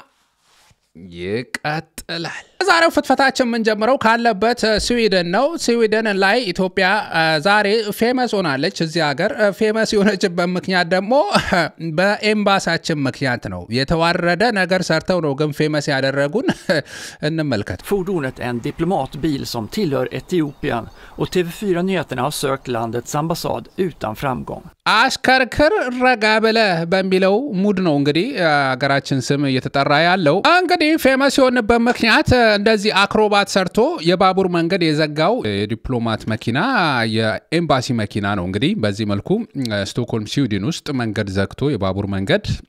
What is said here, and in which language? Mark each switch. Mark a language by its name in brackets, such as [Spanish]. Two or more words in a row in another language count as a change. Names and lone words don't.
[Amharic] ይቀጥላል ዛሬው ፍትፈታችን ምን ጀምረው ካለበት ስዊድን ነው ስዊድን ላይ ኢትዮጵያ ዛሬ ፌመስ ሆናለች እዚህ ሀገር ፌመስ የሆነችበት ምክንያት ደግሞ በኤምባሳችን ምክንያት ነው የተዋረደ ነገር ሰርተው ነው ግን ፌመስ ያደረጉን እንመልከት [Swedish] Fordonet är en diplomatbil som tillhör Etiopien och TV4 Nyheterna har sökt landets ambassad utan framgång. [Amharic] አሽከርክር ረጋበለ በሚለው ሙድ ነው እንግዲህ ሀገራችን ስም እየተጠራ ያለው እንግዲህ ፌመስ የሆነበት ምክንያት እንደዚህ አክሮባት ሰርቶ የባቡር መንገድ የዘጋው የዲፕሎማት መኪና የኤምባሲ መኪና ነው እንግዲህ በዚህ መልኩ ስቶክሆልም ስዊድን ውስጥ መንገድ ዘግቶ የባቡር መንገድ